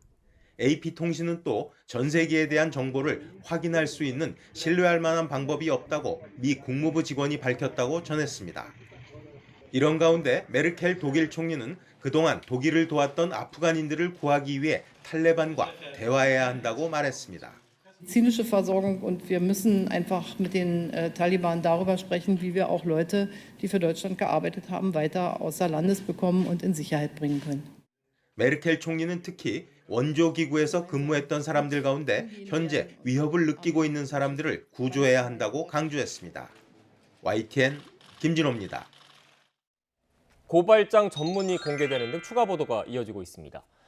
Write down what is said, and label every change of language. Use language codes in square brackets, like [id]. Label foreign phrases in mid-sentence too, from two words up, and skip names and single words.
[ko] AP통신은 또 전세기에 대한 정보를 확인할 수 있는 신뢰할 만한 방법이 없다고 미 국무부 직원이 밝혔다고 전했습니다. 이런 가운데 메르켈 독일 총리는 그동안 독일을 도왔던 아프간인들을 구하기 위해 탈레반과 대화해야 한다고 말했습니다. [de] Medizinische Versorgung und wir müssen einfach mit den Taliban darüber sprechen, wie wir auch Leute, die für Deutschland gearbeitet haben, weiter außer Landes bekommen und in Sicherheit bringen können. [ko] 메르켈 총리는 특히 원조기구에서 근무했던 사람들 가운데 현재 위협을 느끼고 있는 사람들을 구조해야 한다고 강조했습니다. YTN 김진호입니다. 고발장 전문이 공개되는 등 추가 보도가 이어지고 있습니다.